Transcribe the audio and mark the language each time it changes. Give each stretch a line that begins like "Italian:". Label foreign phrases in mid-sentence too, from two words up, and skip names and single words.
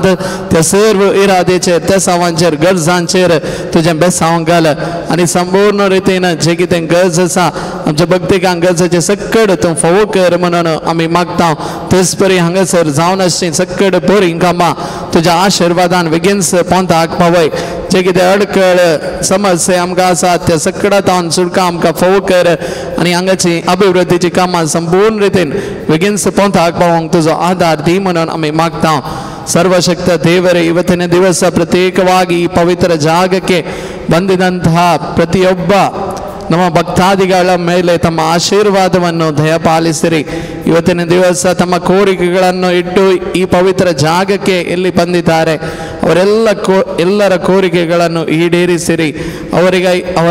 Konkani: त्या सर्व इरादेचेर त्या सावांचेर गरजांचेर तुजें बेसांव घाल आनी संपूर्ण रितीन जे कितें गरज आसा आमच्या भक्तिकांक गरजेचे सक्कड तूं फोव कर म्हणून आमी मागता तेच परी हांगासर जावन आसची सक्कड बरी कामां तुज्या आशिर्वादान बेगीनच पोंताक पावय जे कितें अडकळ समस्या आमकां आसात त्या सगळ्या तावन सुटका आमकां फोव कर आनी हांगाची अभिवृद्धीची कामां संपूर्ण रितीन बेगीनच पोंताक पावंक तुजो आधार दी म्हणून आमी मागता
Kannada: ಸರ್ವಶಕ್ತ ದೇವರೇ ಇವತ್ತಿನ ದಿವಸ ಪ್ರತ್ಯೇಕವಾಗಿ ಈ ಪವಿತ್ರ ಜಾಗಕ್ಕೆ ಬಂದಿದಂತಹ ಪ್ರತಿಯೊಬ್ಬ ನಮ್ಮ ಭಕ್ತಾದಿಗಳ ಮೇಲೆ ತಮ್ಮ ಆಶೀರ್ವಾದವನ್ನು ದಯಪಾಲಿಸಿರಿ ಇವತ್ತಿನ ದಿವಸ ತಮ್ಮ ಕೋರಿಕೆಗಳನ್ನು ಇಟ್ಟು ಈ ಪವಿತ್ರ ಜಾಗಕ್ಕೆ ಎಲ್ಲಿ ಬಂದಿದ್ದಾರೆ ಎಲ್ಲರ ಕೋರಿಕೆಗಳನ್ನು ಈಡೇರಿಸಿರಿ ಅವರಿಗೆ ಅವರ